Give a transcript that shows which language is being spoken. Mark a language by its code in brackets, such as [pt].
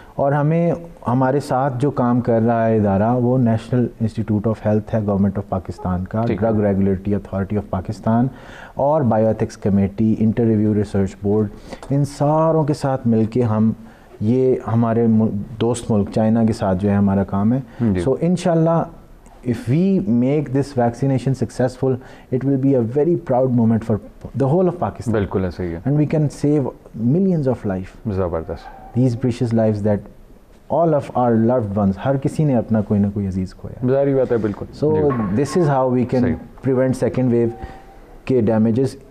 [ur] اور ہمارے ساتھ جو کام کر رہا ہے ادارہ وہ نیشنل انسٹیٹیوٹ آف ہیلتھ ہے گورنمنٹ آف پاکستان کا، drug regulatory authority of Pakistan اور bio ethics committee, inter review research board, ان ساروں کے ساتھ مل کے ہم یہ ہمارے دوست ملک چائنا کے ساتھ جو ہے ہمارا کام ہے. [en] سو انشاءاللہ if we make this vaccination successful, it will be a very proud moment for the whole of Pakistan. [ur] بالکل ایسا ہی ہے. [en] And we can save millions of lives. زبردست. These precious lives that all of our loved ones, [ur] ہر کسی نے اپنا کوئی نہ کوئی عزیز کھویا. ظاہری بات ہے بالکل. [en] So this is how we can prevent second wave [ur] کے [en] damages.